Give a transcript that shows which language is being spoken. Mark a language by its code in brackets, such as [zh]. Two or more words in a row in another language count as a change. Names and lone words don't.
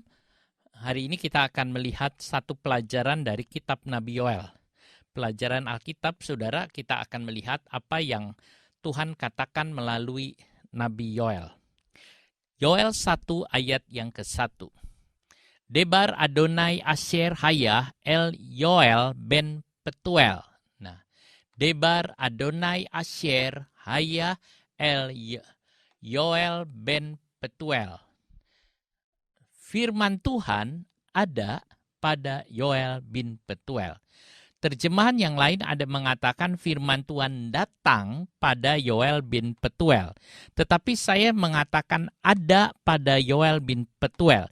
[id] Hari ini kita akan melihat satu pelajaran dari kitab Nabi Yoel. Pelajaran Alkitab, saudara, kita akan melihat apa yang Tuhan katakan melalui Nabi Yoel. Yoel 1 ayat yang ke-1. [he] דבר אדני אשר היה אל יואל בן פתואל. Nah, דבר אדני אשר היה אל יואל בן פתואל. [id] Firman Tuhan ada pada Yoel bin Petuel. Terjemahan yang lain ada mengatakan firman Tuhan datang pada Yoel bin Petuel. Tetapi saya mengatakan ada pada Yoel bin Petuel.